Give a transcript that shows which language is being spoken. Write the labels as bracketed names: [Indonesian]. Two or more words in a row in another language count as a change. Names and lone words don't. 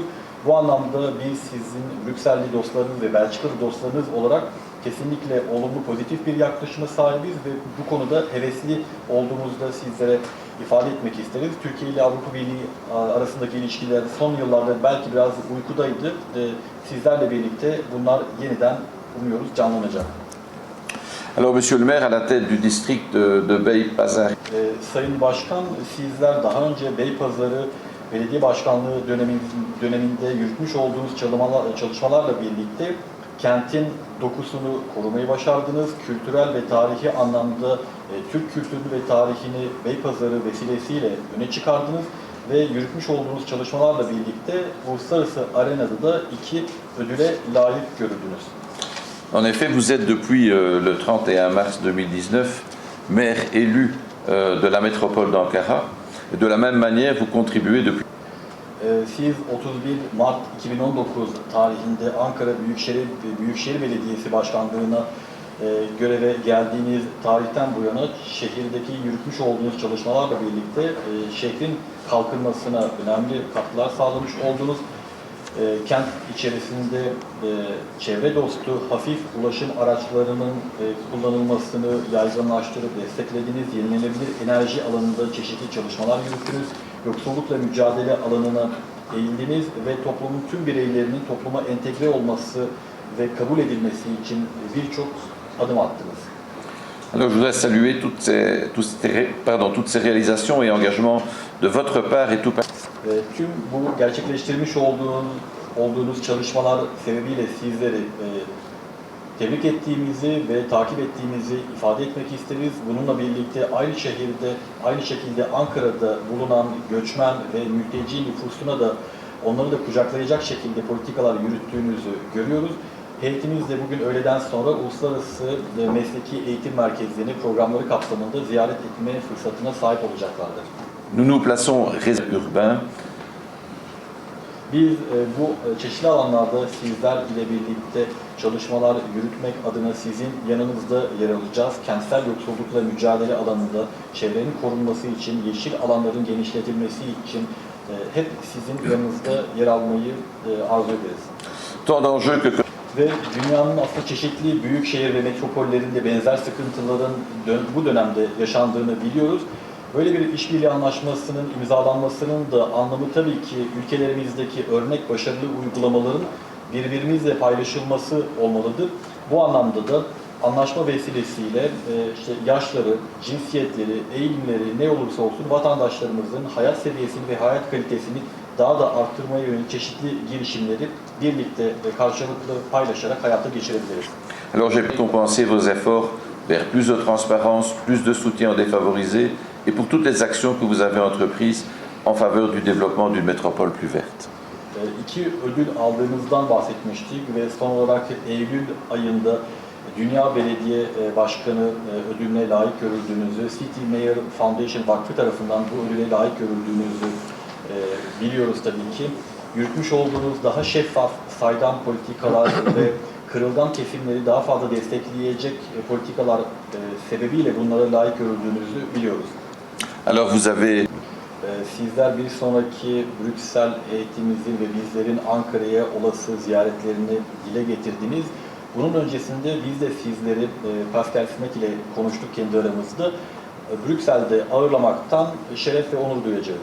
[Turkish] Bu anlamda biz sizin Brükselli dostlarınız ve Belçikalı dostlarınız olarak kesinlikle olumlu, pozitif bir yaklaşıma sahibiz ve bu konuda hevesli olduğumuzda sizlere ifade etmek isteriz. Türkiye ile Avrupa Birliği arasındaki ilişkiler son yıllarda belki biraz uykudaydı. Sizlerle birlikte bunlar yeniden umuyoruz canlanacak. [French] Alors, Monsieur le maire, à la tête du district de Bey-Pazar, [Turkish] Sayın Başkan, sizler daha önce Beypazarı Belediye Başkanlığı döneminde yürütmüş olduğunuz çalışmalarla birlikte kentin dokusunu korumayı başardınız. Kültürel ve tarihi anlamda Türk kültürünü ve tarihini Beypazarı vesilesiyle öne çıkardınız ve yürütmüş olduğunuz çalışmalarla birlikte uluslararası arenada da 2 ödüle layık görüldünüz. [French] en effet, vous êtes depuis le 31 mars 2019 maire élu de la métropole d'Ankara. De la même manière, vous contribuez depuis [Turkish] Siz 31 Mart 2019 tarihinde Ankara Büyükşehir Belediyesi Başkanlığı'na göreve geldiğiniz tarihten bu yana şehirdeki yürütmüş olduğunuz çalışmalarla birlikte şehrin kalkınmasına önemli katkılar sağlamış oldunuz. Kent içerisinde çevre dostu hafif ulaşım araçlarının kullanılmasını yaygınlaştırıp desteklediniz. Yenilenebilir enerji alanında çeşitli çalışmalar yürüttünüz. Yoksullukla mücadele alanına eğildiniz ve toplumun tüm bireylerinin topluma entegre olması ve kabul edilmesi için birçok adım attınız. [French] Alors, je voudrais saluer toutes ces réalisations et engagements de votre part et tout [Turkish] Tüm bu gerçekleştirmiş olduğunuz çalışmalar sebebiyle sizleri tebrik ettiğimizi ve takip ettiğimizi ifade etmek isteriz. Bununla birlikte aynı şekilde Ankara'da bulunan göçmen ve mülteci nüfusuna da onları da kucaklayacak şekilde politikalar yürüttüğünüzü görüyoruz. Heyetimiz de bugün öğleden sonra uluslararası mesleki eğitim merkezlerini programları kapsamında ziyaret etme fırsatına sahip olacaklardır. [French] Nous nous plaçons urbain. [Turkish] Biz bu çeşitli alanlarda sizler ile birlikte çalışmalar yürütmek adına sizin yanınızda yer alacağız. Kentsel yoksullukla mücadele alanında çevrenin korunması için, yeşil alanların genişletilmesi için hep sizin yanınızda yer almayı arzu ederiz. [French] Tant d'enjeux que [Turkish] Ve dünyanın aslında çeşitli büyük şehir ve metropollerinde benzer sıkıntıların bu dönemde yaşandığını biliyoruz. Böyle bir işbirliği anlaşmasının imzalanmasının da anlamı tabii ki ülkelerimizdeki örnek başarılı uygulamaların birbirimizle paylaşılması olmalıdır. Bu anlamda da anlaşma vesilesiyle işte yaşları, cinsiyetleri, eğilimleri ne olursa olsun vatandaşlarımızın hayat seviyesini ve hayat kalitesini daha da arttırmaya yönelik çeşitli girişimleri birlikte ve karşılıklı paylaşarak hayata geçirebiliriz. [French] Alors, j'ai compensé vos efforts vers plus de transparence, plus de soutien aux défavorisés et pour toutes les actions que vous avez entreprises en faveur du développement d'une métropole plus verte. [Turkish] 2 ödül aldığınızdan bahsetmiştik ve son olarak Eylül ayında Dünya Belediye Başkanı ödülüne layık görüldüğünüzü, City Mayor Foundation Vakfı tarafından bu ödüle layık görüldüğünüzü biliyoruz tabii ki. Yürütmüş olduğunuz daha şeffaf, saydam politikalar ve kırılgan kesimleri daha fazla destekleyecek politikalar sebebiyle bunlara layık görüldüğünüzü biliyoruz. [French] Alors, vous avez [Turkish] Sizler bir sonraki Brüksel heyetimizin ve bizlerin Ankara'ya olası ziyaretlerini dile getirdiniz. Bunun öncesinde biz de sizleri Pascal Simek ile konuştuk kendi aramızda. Brüksel'de ağırlamaktan şeref ve onur duyacağız.